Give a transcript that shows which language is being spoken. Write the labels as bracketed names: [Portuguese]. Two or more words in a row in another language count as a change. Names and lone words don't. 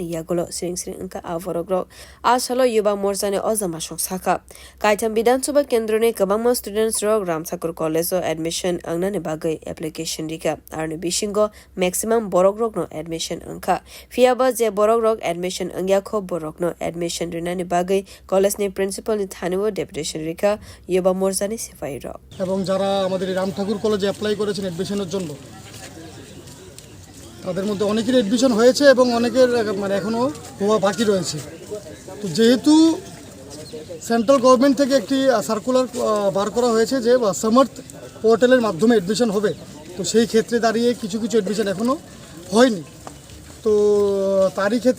[Kok Borok] yagulo sring angka avorogrok asalo yuba morcha ne ozama soksaka kaitam Bidhan Sabha Kendra ni kabangma students rok Ramthakur College admission angna ne bagai application dika arni bishingo maximum borogrok no admission angka fiaba je borogrok admission angya kho borok no admission rina ne bagai college ni principal ni thaniwo deputation rika yuba morcha ni sifai rok [Bangla] এবং যারা আমাদের রামঠাকুর কলেজে অ্যাপ্লাই করেছেন অ্যাডমিশনের জন্য তাদের মধ্যে অনেকের অ্যাডমিশন হয়েছে এবং অনেকের মানে এখনো হওয়া বাকি রয়েছে তো যেহেতু [English] central government [Bangla] থেকে একটি সার্কুলার বার করা হয়েছে যে সমর্থ পোর্টালের মাধ্যমে অ্যাডমিশন হবে তো সেই ক্ষেত্রে দাঁড়িয়ে কিছু অ্যাডমিশন এখনো হয়নি তো তারই ক্ষেত্রে